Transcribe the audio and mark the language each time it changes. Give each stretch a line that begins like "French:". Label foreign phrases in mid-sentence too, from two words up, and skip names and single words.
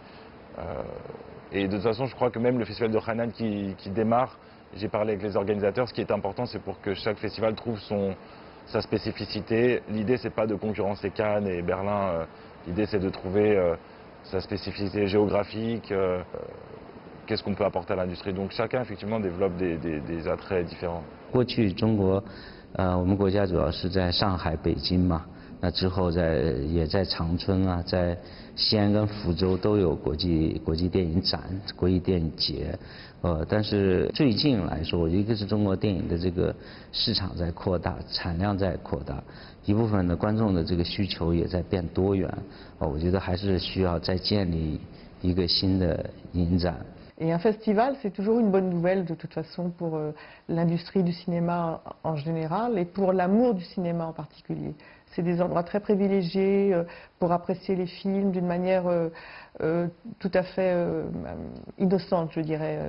French: Et de toute façon, je crois que même le festival de Hainan qui démarre, j'ai parlé avec les organisateurs, ce qui est important, c'est pour que chaque festival trouve sa spécificité. L'idée, c'est pas de concurrencer Cannes et Berlin, l'idée, c'est de trouver sa spécificité géographique, qu'est-ce qu'on peut apporter à l'industrie. Donc chacun, effectivement, développe des attraits différents.
Chinese: 过去中国，我们国家主要是在上海、北京嘛，那之后也在长春啊，在西安跟福州都有国际电影展、国际电影节，但是最近来说，我觉得一个是中国电影的这个市场在扩大，产量在扩大，一部分的观众的这个需求也在变多元，我觉得还是需要再建立一个新的影展。
French: Et un festival, c'est toujours une bonne nouvelle de toute façon pour l'industrie du cinéma en général et pour l'amour du cinéma en particulier. C'est des endroits très privilégiés pour apprécier les films d'une manière tout à fait innocente, je dirais.